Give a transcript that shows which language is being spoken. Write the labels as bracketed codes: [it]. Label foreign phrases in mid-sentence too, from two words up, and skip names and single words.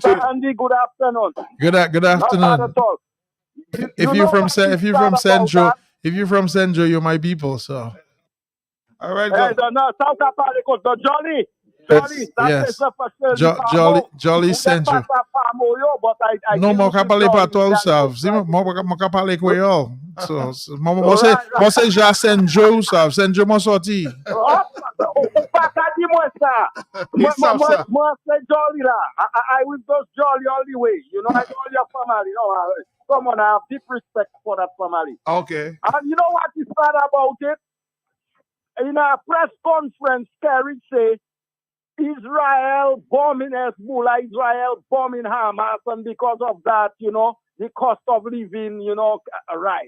[en] Mr. Andy, good afternoon. Good afternoon. Not bad at all. If you're from Central, you're my people. So, all right. Jolly Central. [acf] Non, mon ka pale pa toi ou sav. Si mon ka pale kwa yo. So, mon se ja Senjo ou sav. Senjo mon sorti. [en] I will just jolly all the way. I know your family. Come on, I have deep respect for that family. Okay. And you know what is bad about it? In a press conference, Kerry say Israel bombing Hezbollah, Israel bombing Hamas, and because of that, the cost of living, rise.